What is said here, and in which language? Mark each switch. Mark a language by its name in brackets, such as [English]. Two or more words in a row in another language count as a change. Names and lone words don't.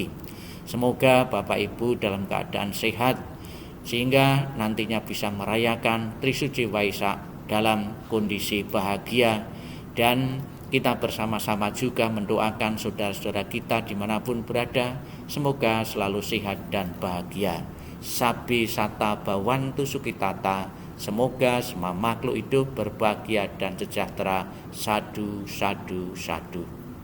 [Indonesian] Semoga Bapak Ibu dalam keadaan sehat, sehingga nantinya bisa merayakan Trisuci Waisak dalam kondisi bahagia. Dan kita bersama-sama juga mendoakan saudara-saudara kita dimanapun berada, semoga selalu sehat dan bahagia. [Pali] Sabi sata bawantu sukitata, [Indonesian] semoga semua makhluk hidup berbahagia dan sejahtera. [Pali] Sadu, sadu, sadu.